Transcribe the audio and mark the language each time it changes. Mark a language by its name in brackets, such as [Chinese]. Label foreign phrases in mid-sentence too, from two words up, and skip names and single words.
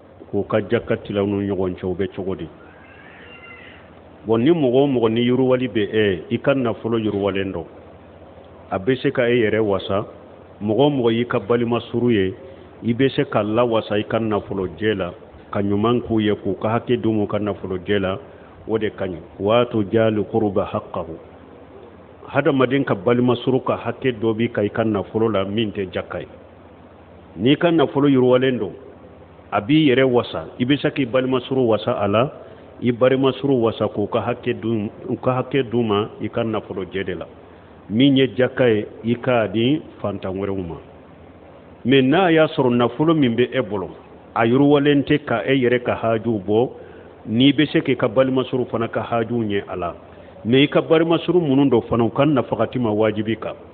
[Bambara] k'u ka jakatilaw nu ɲɔgɔn cɛ u bɛ cogo di bon ni mɔgɔ o mɔgɔ ni yiriwali bɛ i ka nafolo yiriwalen dɔ a bɛ se ka yɛrɛ wasa mɔgɔ o mɔgɔ y'i ka balima suru ye i bɛ se ka lawasa i ka nafolo jɛ la ka ɲuman k'u ye k'u ka hakɛ d'u ma u ka nafolo jɛ la o de ka ɲi waatu [Arabic] jaali quruba haqqahu [Bambara] hadamaden ka balima suru ka hakɛ dɔ bi ka i ka nafolo la min tɛ jaka ye n'i ka nafolo yiriwalen don a b'i yɛrɛ wasa i bɛ se k'i balima suru wasa a la i balima suru wasa k'u ka hakɛ d'u ma i ka nafolo jɛ de la min ye jaka ye i k'a di fantan wɛrɛw ma mais n'a y'a sɔrɔ nafolo min bɛ e bolo a yiriwalen tɛ ka e yɛrɛ ka hajuw bɔ n'i bɛ se k'i ka balima suru fana ka hajuw ɲɛ a la mais i ka balima suru minnu dɔ fana u ka nafakati ma wajibi kan